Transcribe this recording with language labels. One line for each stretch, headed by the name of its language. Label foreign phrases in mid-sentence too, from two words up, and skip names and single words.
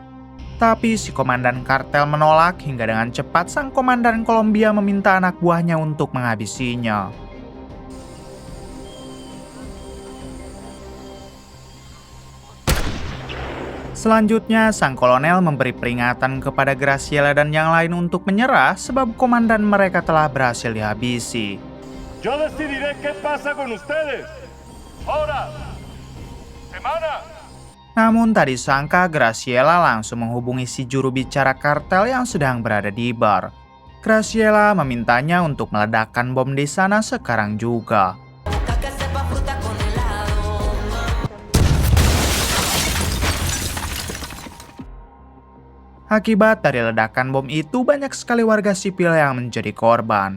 Indonesian: Tapi si komandan kartel menolak hingga dengan cepat sang komandan Kolombia meminta anak buahnya untuk menghabisinya. Selanjutnya, sang kolonel memberi peringatan kepada Graciela dan yang lain untuk menyerah sebab komandan mereka telah berhasil dihabisi.
Spanish: Yo decidiré qué pasa con ustedes. Ahora. Semana.
Indonesian: Namun tak disangka Graciela langsung menghubungi si juru bicara kartel yang sedang berada di bar. Graciela memintanya untuk meledakkan bom di sana sekarang juga. Akibat dari ledakan bom itu, banyak sekali warga sipil yang menjadi korban.